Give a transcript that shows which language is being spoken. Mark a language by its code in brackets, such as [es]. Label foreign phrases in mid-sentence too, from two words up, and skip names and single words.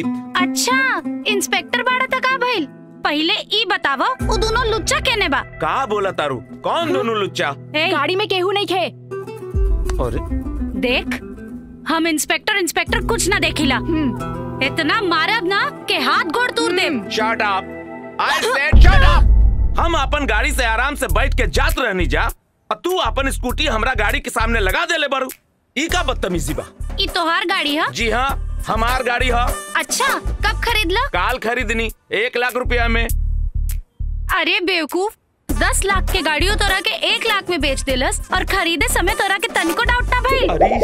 [bho] अच्छा इंस्पेक्टर बाड़ा था का भइल? पहले ई बतावा वो दोनों लुच्चा केने बा? का बोला तारू? कौन दोनों लुच्चा? गाड़ी में केहू नहीं खे। अरे देख, हम इंस्पेक्टर कुछ ना देखिला। इतना मारब ना के हाथ गोड़ तोड़ दे। [en] Shut up, I said shut up. [bho] हम अपन गाड़ी से आराम से बैठ के जात रहनी जा, और तू अपन स्कूटी हमरा गाड़ी के सामने लगा दे ले बारू। ई का बदतमीजी बा? ई तोहार गाड़ी है? जी हाँ, हमार गाड़ी है। अच्छा, कब खरीदला? काल खरीदनी, 1 लाख रुपया में। अरे बेवकूफ, 10 लाख के गाड़ियों तोरा के 1 लाख में बेच देलस, और खरीदे समय तोरा के तनिको डाउट ना भइल।